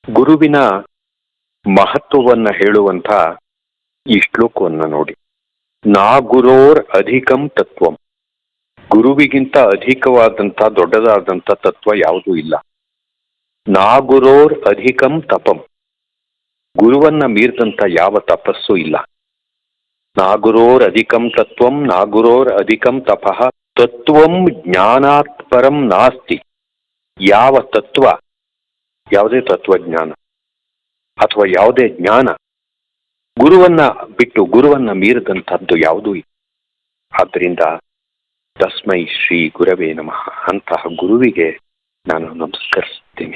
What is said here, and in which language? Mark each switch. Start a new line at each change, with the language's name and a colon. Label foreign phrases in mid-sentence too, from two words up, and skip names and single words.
Kannada: ಗುರುವಿನ ಮಹತ್ವವನ್ನ ಹೇಳುವಂಥ ಈ ಶ್ಲೋಕವನ್ನ ನೋಡಿ.
Sanskrit: ನಾ ಗುರೋರ್ ಅಧಿಕಂ ತತ್ವಂ.
Kannada: ಗುರುವಿಗಿಂತ ಅಧಿಕವಾದಂಥ ದೊಡ್ಡದಾದಂಥ ತತ್ವ ಯಾವುದೂ ಇಲ್ಲ.
Sanskrit: ನಾ ಗುರೋರ್ ಅಧಿಕಂ ತಪಂ.
Kannada: ಗುರುವನ್ನ ಮೀರಿದಂಥ ಯಾವ ತಪಸ್ಸು ಇಲ್ಲ.
Sanskrit: ನಾ ಗುರೋರ್ ಅಧಿಕಂ ತತ್ವಂ ನಾ ಗುರೋರ್ ಅಧಿಕಂ ತಪಃ ತತ್ವಂ ಜ್ಞಾನಾತ್ ಪರಂ ನಾಸ್ತಿ.
Kannada: ಯಾವ ತತ್ವ, ಯಾವುದೇ ತತ್ವಜ್ಞಾನ ಅಥವಾ ಯಾವುದೇ ಜ್ಞಾನ ಗುರುವನ್ನ ಬಿಟ್ಟು ಗುರುವನ್ನ ಮೀರಿದಂಥದ್ದು ಯಾವುದೂ ಇಲ್ಲ.
Sanskrit: ಆದ್ದರಿಂದ ತಸ್ಮೈ ಶ್ರೀ ಗುರವೇ ನಮಃ.
Kannada: ಅಂತಹ ಗುರುವಿಗೆ ನಾನು ನಮಸ್ಕರಿಸ್ತೀನಿ.